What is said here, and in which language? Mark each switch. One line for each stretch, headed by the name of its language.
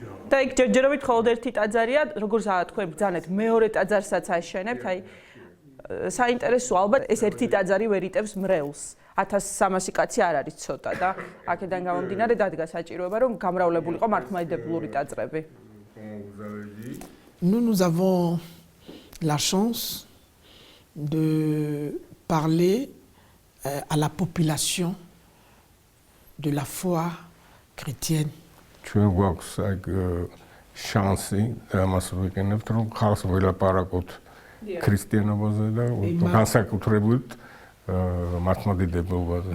Georgian: და იქ ჯერჯერობით მხოლოდ ერთი ტაძარია, როგორც თქვენ ბრძანეთ, მეორე ტაძარსაც აშენებთ, აი საინტერესო ალბათ ეს ერთი ტაძარი ვერ იტევს მრევლს. 1300 კაცი არ არის ცოტა და აქედან გამომდინარე დადგა საჭიროება რომ გამრავლებულიყო მართლმადიდებლური ტაძრები.
French: Nous avons la chance de parler à la population de la foi chrétienne.
Georgian: ჩვენ გვაქვს შანსი ამას ვიყენებთ რომ ხალხს ველაპარაკოთ ქრისტიანობაზე და განსაკუთრებით მართლმადიდებლობაზე.